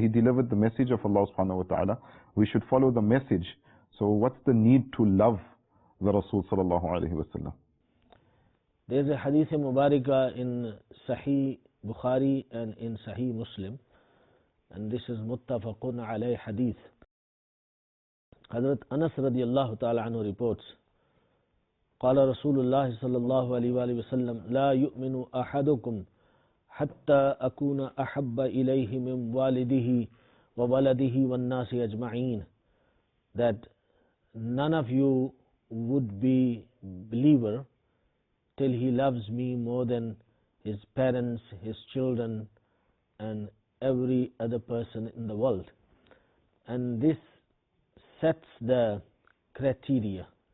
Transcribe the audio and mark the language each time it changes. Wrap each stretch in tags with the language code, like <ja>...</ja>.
<en>He delivered the message of Allah subhanahu wa ta'ala. We should follow the message. So what's the need to love the Rasul sallallahu alaihi wasallam? There's a hadith mubarakah in Sahih Bukhari and in Sahih Muslim, and this is muttafaqun alayh hadith. Hazrat Anas radiyallahu ta'ala anhu reports,</en> <ar>قال رسول الله صلى الله عليه وآله وسلم لا يؤمن أحدكم حتى أكون أحب إليه من والده وولده والناس أجمعين.</ar> <en>That none of you would be believer till he loves me more than his parents, his children, and every other person in the world. And this sets the criteria.</en>